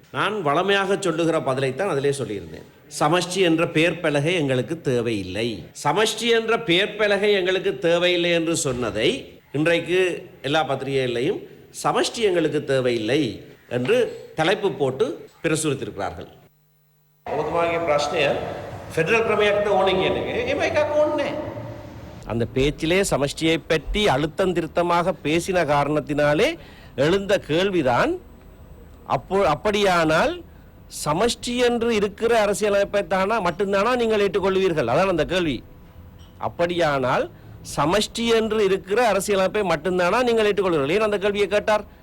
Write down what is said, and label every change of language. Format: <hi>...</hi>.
<ta>நான் வளமையாக சொல்லுகிற பதிலைத்தான் அதிலே சொல்லியிருந்தேன். சமஷ்டி என்ற பெயர் பலகை எங்களுக்கு தேவையில்லை, சமஷ்டி என்ற பெயர் பலகை எங்களுக்கு தேவையில்லை என்று சொன்னதை இன்றைக்கு எல்லா பத்திரிகைகளையும் சமஷ்டி எங்களுக்கு தேவையில்லை என்று தலைப்பு போட்டு பிரசுரித்திருக்கிறார்கள்.</ta> <si>ඔබතුමාගේ ප්‍රශ්නය ෆෙඩරල් ක්‍රමයක්ද ඕනේ කියන එක. එහෙම එකක් ඕනේ.</si> <ta>அந்த பேச்சிலே சமஷ்டியை பற்றி அழுத்தம் திருத்தமாக பேசின காரணத்தினாலே எழுந்த கேள்விதான், அப்படியானால் சமஷ்டி என்று இருக்கிற அரசியலமைப்பை தானா மட்டும்தானா நீங்கள் ஏற்றுக்கொள்வீர்கள்? அதான் அந்த கேள்வி. அப்படியானால் சமஷ்டி என்று இருக்கிற அரசியலமைப்பை மட்டும்தானா நீங்கள் ஏற்றுக்கொள்வீர்கள்? ஏன் அந்த கேள்வியை கேட்டார்?</ta>